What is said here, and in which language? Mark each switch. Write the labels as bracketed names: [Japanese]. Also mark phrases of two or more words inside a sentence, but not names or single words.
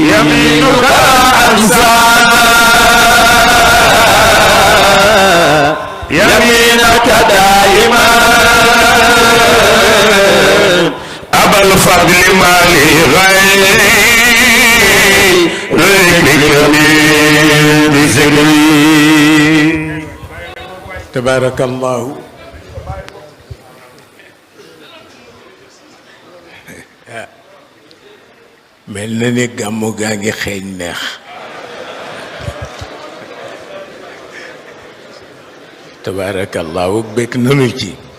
[Arabic] يمينك أنسى يمينك دائما أبا الفضل ما لي غير ذكرك من ذكري. تبارك الله. [Wolof] mel na ni gàmmu gaa ngi xeeñ neex. tabarakallahu bëgg nanu ci.